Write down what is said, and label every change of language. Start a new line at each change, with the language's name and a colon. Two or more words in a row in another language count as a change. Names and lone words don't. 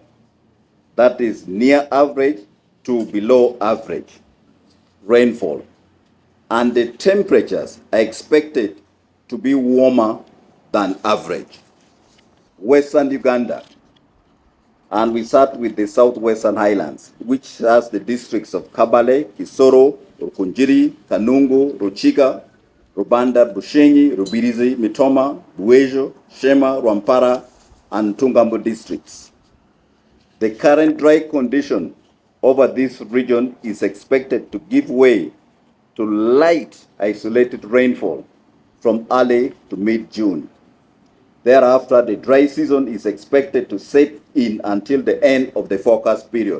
English: That is near average to below average rainfall. And the temperatures are expected to be warmer than average. Western Uganda, and we start with the southwestern highlands, which has the districts of Kabale, Kisoro, Rukunjiri, Kanungu, Ruchiga, Rubanda, Bushenyi, Rubirizi, Mitoma, Buejo, Shema, Rwampara, and Tungambo districts. The current dry condition over this region is expected to give way to light isolated rainfall from early to mid-June. Thereafter, the dry season is expected to set in until the end of the forecast period.